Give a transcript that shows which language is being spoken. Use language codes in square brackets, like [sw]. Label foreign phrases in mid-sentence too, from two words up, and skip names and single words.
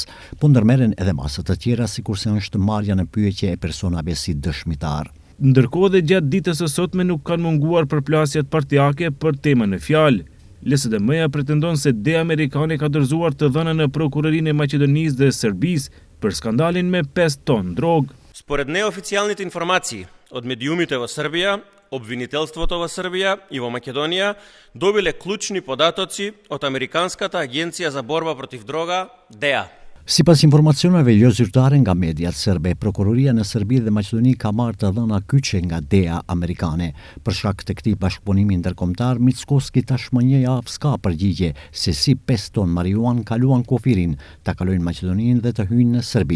[sq] Po ndërmerren edhe masa të tjera, sikurse është marrja në pyetje e personave si dëshmitar. Ndërkohë dhe gjatë ditës së sotme nuk kanë munguar përplasjet partijake për temën e fjalë. LSDM-ja pretendon se DEA amerikane ka dorëzuar të dhënën në Prokurorinë e Maqedonisë dhe Serbisë për skandalin me 5 ton drog. [mk] Според неофициалните информации от медиумите во Србија, обвинителството во Србија и во Македонија добиле клучни податоци од Американската агенција за борба против дрога, DEA. [sq] Sipas informacioneve jo zyrtare nga mediat serbe, prokuroria në Serbi dhe Maqedoni ka marrë të dhëna kyçe nga DEA amerikane. Për shkak të këtij bashkëpunimi ndërkombëtar, Mickoski tashmë një javë s'ka përgjigje se si 5 ton marijuan kaluan kufirin, ta kalojnë Maqedoninë dhe të hyjnë në Serbi.